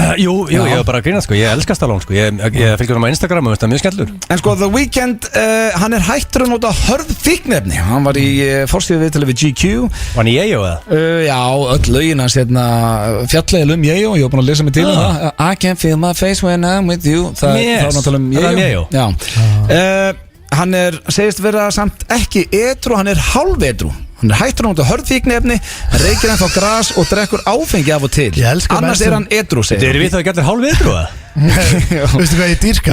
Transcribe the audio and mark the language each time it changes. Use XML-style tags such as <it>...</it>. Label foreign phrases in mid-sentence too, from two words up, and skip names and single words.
<is>Jú, ég var bara að grínast sko, ég elska Stallone sko. Ég fylgjur hann á Instagram og veist það mjög skemmtlur. En sko, The Weeknd, hann hættur að nota hörð fíknefni. Hann var í forsíðu viðtali við GQ. Var hann í Yeyo eða? Já, öll lögin hans fjallega Yeyo. Ég var búin að lesa mig til það.</is> <en>I can feel my face when I'm with you.</en> <is>Það er náttúrulega Yeyo. Já. Hann segist vera samt ekki edru, hann hálf edru. Hann hættur að nota hörðfíknefni, reykir hann þá gras og drekkur áfengi af og til. Annars hann edru, segir hann. Þetta við þá ekki allir hálf edru, eða? Veistu hvað ég dýrka?</is>